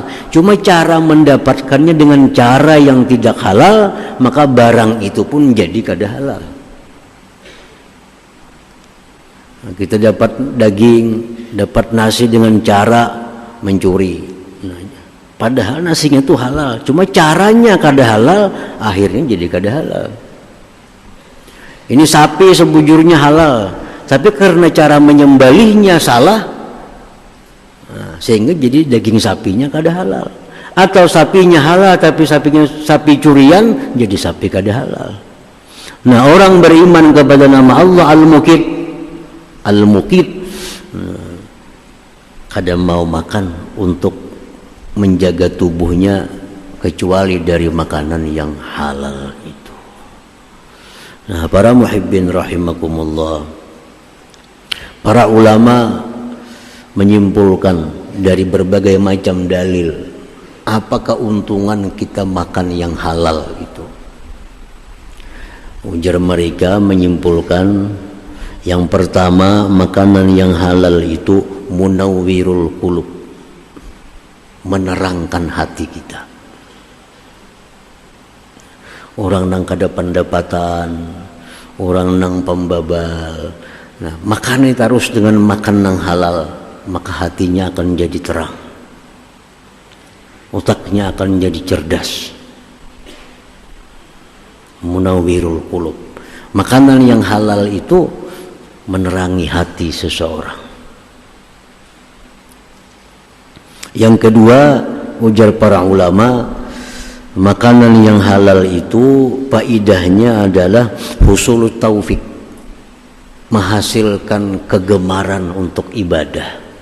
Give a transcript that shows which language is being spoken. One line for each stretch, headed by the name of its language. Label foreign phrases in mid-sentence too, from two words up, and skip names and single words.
Indonesian: Cuma cara mendapatkannya dengan cara yang tidak halal, maka barang itu pun jadi kada halal. Nah, kita dapat daging, dapat nasi dengan cara mencuri. Padahal nasinya itu halal, cuma caranya kada halal, akhirnya jadi kada halal. Ini sapi sebujurnya halal, tapi karena cara menyembelihnya salah, sehingga jadi daging sapinya kada halal. Atau sapinya halal, tapi sapinya sapi curian, jadi sapi kada halal. Nah, orang beriman kepada nama Allah Al-Muqit, kada mau makan untuk menjaga tubuhnya kecuali dari makanan yang halal itu. Nah, para
Arabic: muhibbin rahimakumullah,
Indonesian: para ulama menyimpulkan dari berbagai macam dalil apa keuntungan kita makan yang halal itu. Ujar mereka menyimpulkan, yang pertama, makanan yang halal itu
Arabic: munawwirul qulub,
Indonesian: menerangkan hati kita.
Banjar: Orang nang kada pendapatan, orang nang pembabal, nah makan itu harus dengan makan nang halal,
Indonesian: maka hatinya akan jadi terang, otaknya akan jadi cerdas.
Arabic: Munawwirul qulub,
Indonesian: makanan yang halal itu menerangi hati seseorang. Yang kedua, ujar para ulama, makanan yang halal itu faidahnya adalah
Arabic: husulut taufik,
Indonesian: menghasilkan kegemaran untuk ibadah.